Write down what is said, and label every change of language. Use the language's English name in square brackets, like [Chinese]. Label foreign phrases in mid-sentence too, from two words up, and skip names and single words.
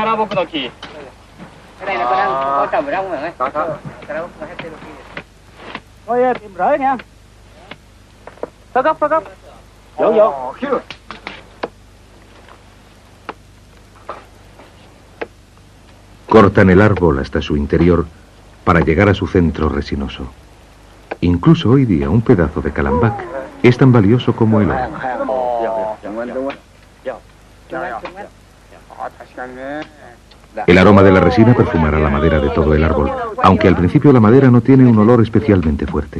[Vietnamese] Cái này là có trồng ở trong rồi đấy. Có. Cái đó có hết tên kia. Thôi tìm rễ nha. Phá gốc. Vô. [Spanish] Cortan el árbol hasta su interior para llegar a su centro resinoso. Incluso hoy día un pedazo de calambac es tan valioso como el oro. El aroma de la resina perfumará la madera de todo el árbol, aunque al principio la madera no tiene un olor especialmente fuerte.